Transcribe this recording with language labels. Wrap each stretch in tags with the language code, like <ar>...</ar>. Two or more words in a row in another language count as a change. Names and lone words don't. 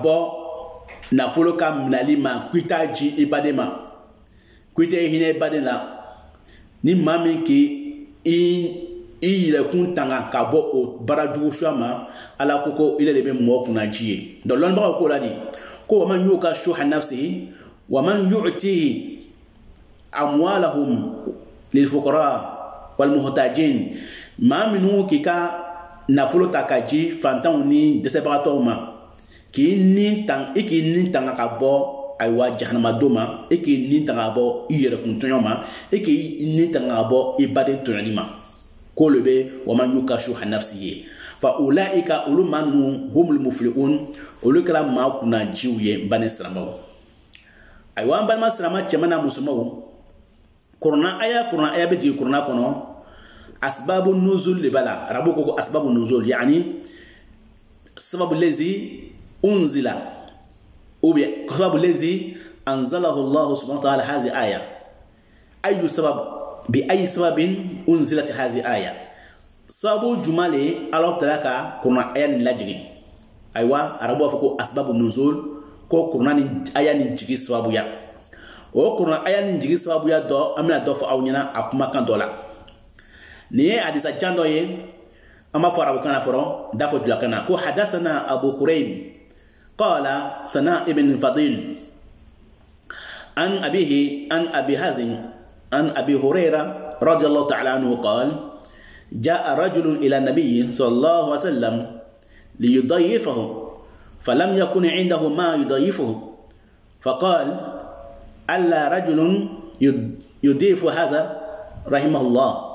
<bm>bɔ nafolo ka minɛli ma k'i t'a ji i baden ma k'i tɛ hinɛ i baden la ni maa min k'i yɛrɛkun tanga ka bɔ o baara jugu suya ma ala ko ile de bɛ mɔgɔ kunna ji ye donc lɔnnibagaw ko la de ko</bm> <ar>ومن يوق شح نفسه ومن يؤتي أموالهم للفقراء والمحتاجين</ar> <bm>maa minnu k'i ka nafolo ta ka ji fantanw ni dɛsɛbagatɔw ma k'i ni tanga ka bɔ ayiwa jahanama don ma e k'i ni tanga ka bɔ i yɛrɛkun tɔɲɔ ma e k'i ni tanga ka bɔ i baden tɔɲɔli ma ko le bɛ</bm> <ar>ومن يوق شح نفسه</ar> <bm>ye</bm> <ar>فأولئك</ar> <bm>olu maa ninnu</bm> <ar>هم المفلحون</ar> <bm>olu kɛra maa kunna jiw ye n ba ne silamɛw ayiwa an balima silamɛ cɛman n'a musomanw kuranna aya bɛ jigin kuranna kɔnɔ</bm> <ar>أسباب النزول</ar> <bm>de b'a la arabu ko</bm> <ar>أسباب النزول يعني السبب الذي أنزل</ar> <fr>ou bien</fr> <ar>السبب الذي أنزله الله سبحانه وتعالى هذه الآية أي سبب بأي سبب أنزلت هذه الآية سبب جملة</ar> <bm>Allah ta'ala ka kuranna aya ni lajigi ayiwa arabu b'a fɔ ko</bm> <ar>أسباب النزول</ar> <bm>ko kuranna ni aya ni jigi sababu ya o kuranna aya ni jigi sababu ya dɔ an bɛna dɔ fɔ aw ɲɛna a kumakan dɔ la nin ye hadisa jan dɔ ye an b'a fɔ arabukan na fɔlɔ da fɔ dulakan na ko</bm> <ar>حدثنا أبو كريب قال حدثنا ابن فضيل عن أبيه عن أبي حازم عن أبي هريرة رضي الله تعالى عنه قال جاء رجل إلى النبي صلى الله عليه وسلم ليضيفه فلم يكن عنده ما يضيفه فقال ألا رجل يضيف هذا رحمه الله</ar>